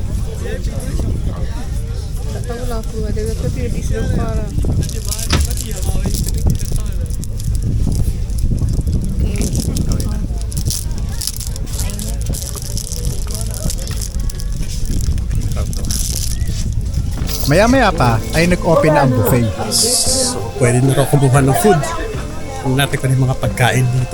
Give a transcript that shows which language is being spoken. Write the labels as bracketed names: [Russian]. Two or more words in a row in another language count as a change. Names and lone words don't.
[Malay] Tak tahulah aku ada tapi ada isi rempah lah. [Filipino] Maya-maya pa ay nag-open na ang buffet. So, pwede na rin kumuha ng food. Kung natin ko yung mga pagkain dito.